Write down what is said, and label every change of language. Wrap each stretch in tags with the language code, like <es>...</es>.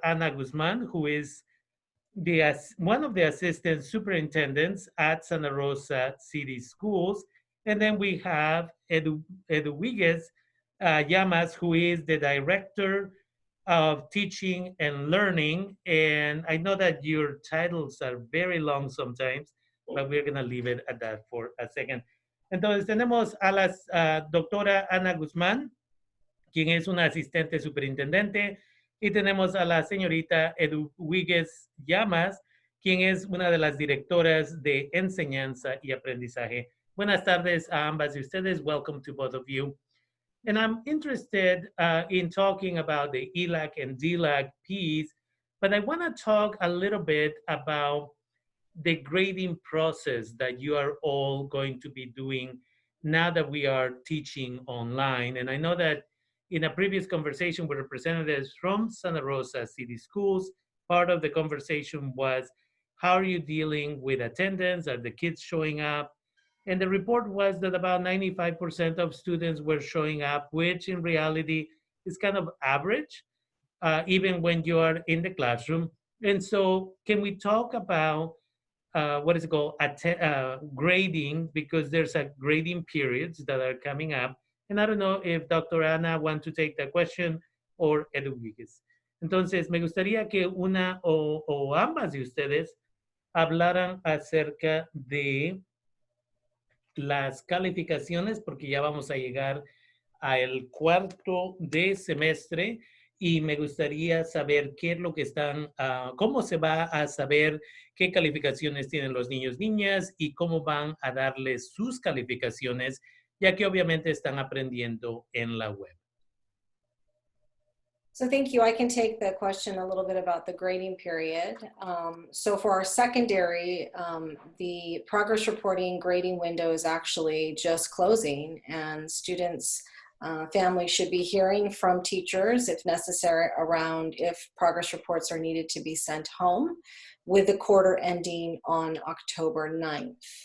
<en>Ana Guzman, who is one of the assistant superintendents at Santa Rosa City Schools. And then we have Eduardo Llamas, who is the director of teaching and learning. And I know that your titles are very long sometimes, but we're going to leave it at that for a second.</en> <es>Entonces tenemos a la doctora Ana Guzmán, quien es una asistente superintendente, y tenemos a la señorita Eduardo Llamas, quien es una de las directoras de enseñanza y aprendizaje. Buenas tardes a ambas de ustedes.</es> <en>Welcome to both of you. And I'm interested in talking about the ELAC and DELAC piece, but I want to talk a little bit about the grading process that you are all going to be doing now that we are teaching online. And I know that in a previous conversation with representatives from Santa Rosa City Schools, part of the conversation was, how are you dealing with attendance? Are the kids showing up? And the report was that about 95% of students were showing up, which in reality is kind of average, even when you are in the classroom. And so can we talk about what is it called, grading, because there's a grading periods that are coming up. And I don't know if Dr. Ana wants to take that question or Eduardo.</en> <es>Entonces, me gustaría que una o ambas de ustedes hablaran acerca de las calificaciones, porque ya vamos a llegar al cuarto de semestre y me gustaría saber qué es lo que están, cómo se va a saber qué calificaciones tienen los niños, niñas y cómo van a darles sus calificaciones, ya que obviamente están aprendiendo en la web.</es> <en>So thank you. I can take the question a little bit about the grading period. So for our secondary, the progress reporting grading window is actually just closing, and students, families should be hearing from teachers if necessary around if progress reports are needed to be sent home, with the quarter ending on October 9th.</en>